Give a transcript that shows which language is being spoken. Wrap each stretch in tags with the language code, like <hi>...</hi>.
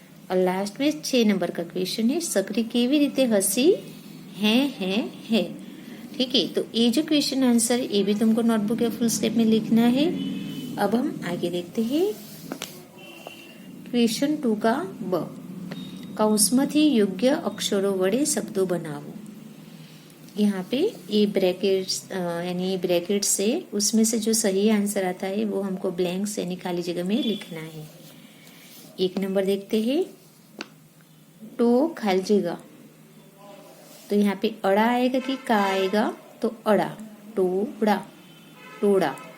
<hi>और लास्ट में 6 नंबर का क्वेश्चन है,</hi> <gu>सकरी केवी रीते हसी,</gu> <hi>है। ठीक है, तो ये जो क्वेश्चन आंसर ये भी तुमको नोटबुक या फुल स्केप में लिखना है। अब हम आगे देखते हैं क्वेश्चन 2 का ब।</hi> <gu>कौंसમાંથી યોગ્ય અક્ષરો વડે શબ્દો બનાવો।</gu> <hi>यहाँ पे ये ब्रैकेट्स यानी ब्रैकेट से उसमें से जो सही आंसर आता है वो हमको ब्लैंक्स यानी खाली जगह में लिखना है। 1 नंबर देखते हैं, टो खाली जगह, तो यहाँ पे अड़ा आएगा कि का आएगा, तो अड़ा, टोड़ा, टोड़ा।</hi>